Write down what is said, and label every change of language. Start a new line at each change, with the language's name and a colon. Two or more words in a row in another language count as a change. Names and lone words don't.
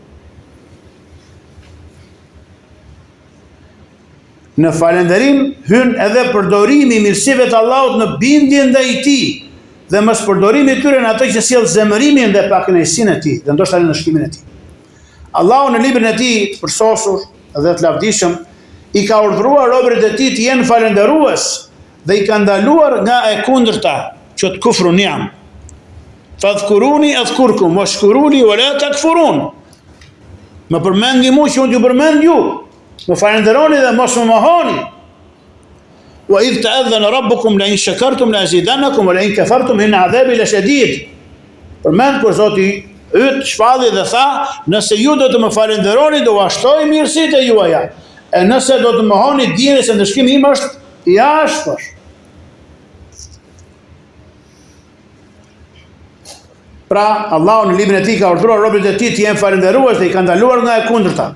Albanian: Në falënderim hyn edhe përdorimi i mirësive të Allahut në bindje ndaj tij dhe mos përdorimi i tyre në ato që sjell zemërimin dhe pakënaqësinë e tij, dhe ndoshta në shkimin e tij. Allahu në librin e tij përsosur dhe të lavdishëm i ka urdhëruar robërit e tij të jenë falënderues dhe i ka ndaluar nga e kundërta, që të
Arabic: كفر النعم. فاذكروني أذكركم واشكروا لي ولا تكفرون.
Albanian: Më përmendni mua që unë ju përmend ju. Më falenderoni dhe mos më mohoni.
Arabic: وإذ تأذن ربكم لئن شكرتم لأزيدنكم ولئن كفرتم إن عذابي لشديد.
Albanian: Përmend kur Zoti yt shpalli dhe tha, nëse ju do të më falenderoni do uashtoj mirësitë e juaja. E nëse do të mohoni dijeni se ndëshkimi im është i ashpër. Pra, Allahu në librin e tij ka urdhëruar robërit e tij të jenë falënderues dhe i ka ndaluar nga e kundërta.